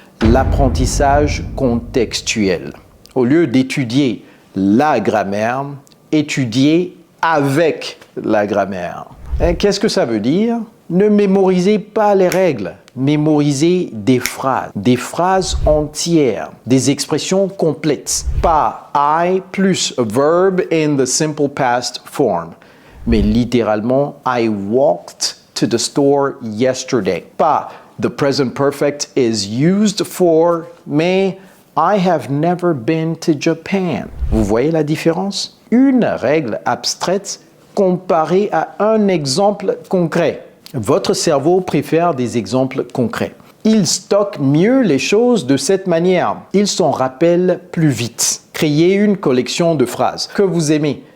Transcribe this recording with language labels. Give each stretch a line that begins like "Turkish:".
French: L'apprentissage contextuel. Au lieu d'étudier la grammaire, étudier avec la grammaire. Qu'est-ce que ça veut dire? Ne mémorisez pas les règles, mémorisez des phrases entières, des expressions complètes. Pas
English: I plus a verb in the simple past form,
French: mais littéralement
English: I walked to the store yesterday.
French: Pas
English: the present perfect is used for,
French: mais
English: I have never been to Japan.
French: Vous voyez la différence? Une règle abstraite comparée à un exemple concret. Votre cerveau préfère des exemples concrets. Il stocke mieux les choses de cette manière. Il s'en rappelle plus vite. Créez une collection de phrases que vous aimez.